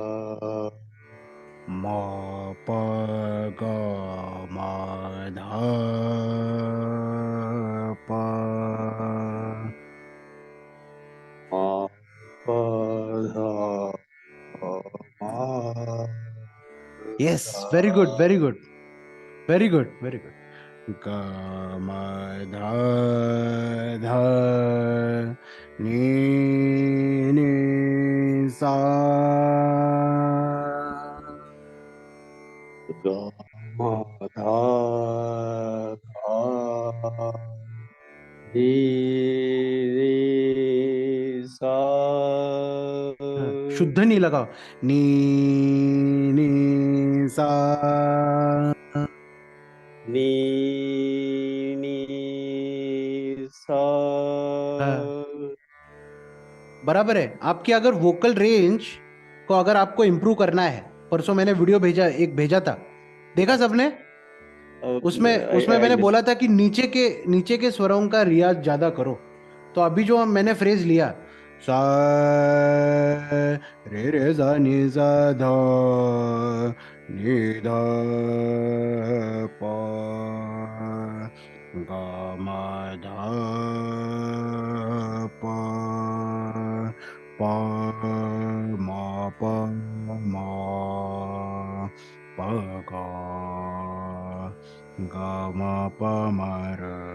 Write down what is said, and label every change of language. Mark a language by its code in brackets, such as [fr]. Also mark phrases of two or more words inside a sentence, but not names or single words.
[hi] म प ग म ध प मा पा धा मा यस धा [en] very good very good very good very good [hi] ग म ध ध नि नि सा गा मा धा धा नी नी सा हाँ, शुद्ध नहीं लगाओ नी नी सा नी नी सा हाँ, बराबर है आपकी अगर [en] vocal range [hi] को अगर आपको इम्प्रूव करना है परसों मैंने वीडियो भेजा एक भेजा था देखा सबने उसमें उसमें मैंने बोला था कि नीचे के स्वरों का रियाज ज्यादा करो तो अभी जो मैंने फ्रेज लिया सा रे रे सा नि सा ध नि ध प ग म ध प प म प म प ग ग म प म र